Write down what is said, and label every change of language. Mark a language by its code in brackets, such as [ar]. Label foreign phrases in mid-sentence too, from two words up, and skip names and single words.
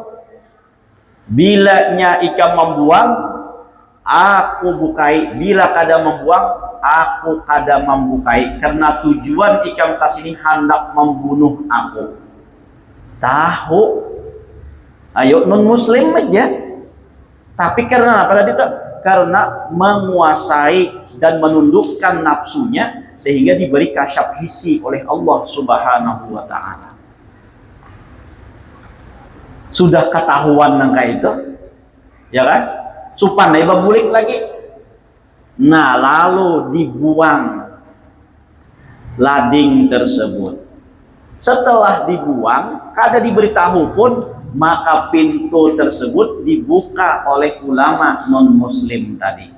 [bjn] Bilanya ikam membuang, aku bukai. Bila kada membuang, aku kada membukai. Karena tujuan ikam kasini hendak membunuh aku. [id] Tahu? Ayo non muslim aja. Tapi karena apa tadi tuh? Karena menguasai dan menundukkan nafsunya sehingga diberi [ar] كشف حسي [id] oleh [ar] الله سبحانه وتعالى. [id] Sudah ketahuan nangka itu, ya kan? [bjn] Supan nih babulik lagi. [id] Nah, lalu dibuang lading tersebut. Setelah dibuang, kada diberitahu pun, maka pintu tersebut dibuka oleh ulama non muslim tadi.